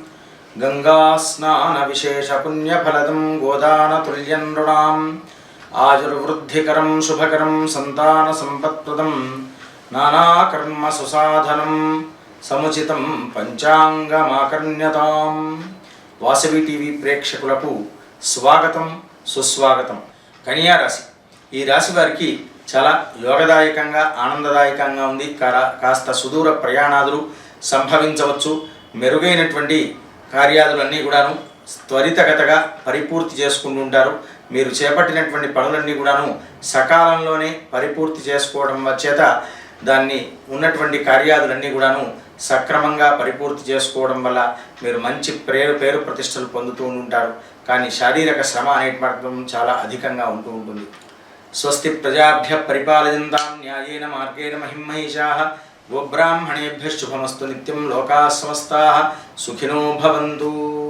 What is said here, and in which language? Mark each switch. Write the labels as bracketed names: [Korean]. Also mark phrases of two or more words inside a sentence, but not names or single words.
[Sanskrit] गंगास्नानविशेषपुण्यफलदं गोदानतुल्यं नृणाम् आयुर्वृद्धिकरं शुभकरं संतानसम्पत्प्रदं नानाकर्मसुसाधनं समुचितं पंचांगमाकर्ण्यताम्। [Telugu] వాసవి టీవీ ప్రేక్షకులకు స్వాగతం సుస్వాగతం। కన్యా రాశి, ఈ రాశి వారికి చాలా యోగదాయకంగా ఆనందదాయకంగా ఉంది। కాస్త సుదూర ప్రయాణాలు సంభవించవచ్చు। మెరుగైనటువంటి కార్యాలన్నీ కూడాను త్వరితగతగా పరిపూర్తి చేసుకుంటుంటారు। మీరు చేపట్టినటువంటి పనులన్నీ కూడాను సకాలంలోనే పరిపూర్తి చేసుకోవడం చేత దాన్ని ఉన్నటువంటి కార్యాలన్నీ కూడాను సక్రమంగా పరిపూర్తి చేసుకోవడం వల్ల మీరు మంచి పేరు ప్రతిష్టలు పొందుతూ ఉంటారు। కానీ శారీరక శ్రమ అనేటువంటి చాలా అధికంగా ఉంటుంది। [Sanskrit] स्वस्ति प्रजाभ्यः परिपालयन्तां न्यायेन मार्गेण महीं महीशाः गोब्राह्मणेभ्यः शुभमस्तु नित्यं लोकाः समस्ताः सुखिनो भवन्तु।